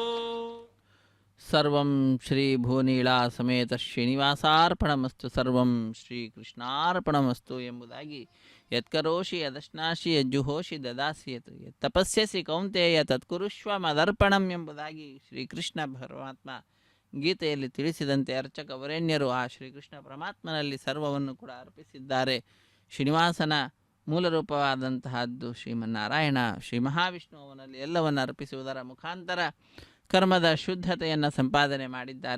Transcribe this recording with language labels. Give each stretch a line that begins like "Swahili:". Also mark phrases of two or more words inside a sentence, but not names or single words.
Sanskrit: ಸರ್ವಂ ಶ್ರೀ ಭೂನೀಳಾ ಸಮೇತ ಶ್ರೀನಿವಾಸಾರ್ಪಣಮಸ್ತು ಸರ್ವಂ ಶ್ರೀಕೃಷ್ಣಾರ್ಪಣಮಸ್ತು ಎಂಬುದಾಗಿ ಯತ್ಕರೋಷಿ ಯದಶ್ನಾಶಿ ಯಜ್ಜುಹೋಷಿ ದದಾಸಿ ಯತ್ ತಪಸ್ಯಸಿ ಕೌಂತೆಯ ತತ್ಕುರುಷ್ವ ಮದರ್ಪಣಂ
Kannada: ಎಂಬುದಾಗಿ ಶ್ರೀಕೃಷ್ಣ ಪರಮಾತ್ಮ ಗೀತೆಯಲ್ಲಿ ತಿಳಿಸಿದಂತೆ ಅರ್ಚಕ ವರೇಣ್ಯರು ಆ ಶ್ರೀಕೃಷ್ಣ ಪರಮಾತ್ಮನಲ್ಲಿ ಸರ್ವವನ್ನು ಕೂಡ ಅರ್ಪಿಸಿದ್ದಾರೆ. ಶ್ರೀನಿವಾಸನ ಮೂಲರೂಪವಾದಂತಹದ್ದು ಶ್ರೀಮನ್ನಾರಾಯಣ ಶ್ರೀ ಮಹಾವಿಷ್ಣು ಅವನಲ್ಲಿ ಎಲ್ಲವನ್ನು ಅರ್ಪಿಸುವುದರ ಮುಖಾಂತರ ಕರ್ಮದ ಶುದ್ಧತೆಯನ್ನು ಸಂಪಾದನೆ ಮಾಡಿದ್ದಾರೆ.